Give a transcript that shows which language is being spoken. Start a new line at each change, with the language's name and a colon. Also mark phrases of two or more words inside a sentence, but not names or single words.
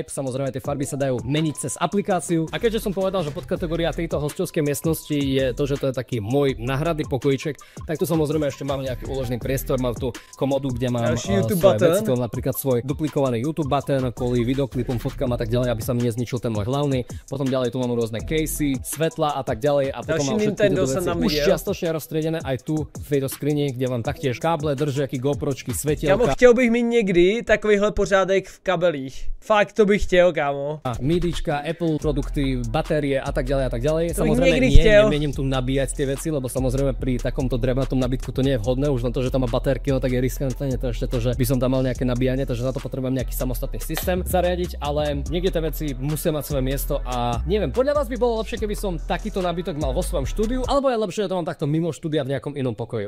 Slovak: Samozrejme tie farby sa dajú meniť cez aplikáciu. A keďže som povedal, že podkategória tejto hostovskej miestnosti je to, že to je taký môj náhradný pokojíček, tak tu samozrejme ešte mám nejaký úložný priestor, mám tu komodu, kde mám svoje veci, to napríklad svoj duplikovaný YouTube button kvôli videoklipom, fotkám a tak ďalej, aby sa mi nezničil ten môj hlavný. Potom ďalej tu mám rôzne casey, svetla a tak ďalej a potom mám všetky tieto veci už čiastočne rozstriedené aj tu v tejto skrini, kde mám taktiež káble, držiaky, GoPročky, svetielka.
Czech: Kámo, chtěl bych mít někdy takovýhle pořádek v kabelích. Fakt to bych chtěl, kámo.
Slovak: A midička, Apple produkty, batérie a tak ďalej a tak ďalej. Samozrejme nemienim tu nabíjať tie veci, lebo samozrejme pri takomto drevnatom nabitku to nie je vhodné, už len to, že tam má batérky, no tak je riskantné, to ešte to, že by som tam mal nejaké nabíjanie, takže na to potrebujem nejaký samostatný systém zariadiť, ale niekde tie veci musia mať svoje miesto a neviem, podľa vás by bolo lepšie, keby som takýto nabytok mal vo svojom štúdiu, alebo je lepšie, že to mám takto mimo štúdia v nejakom inom pokoji.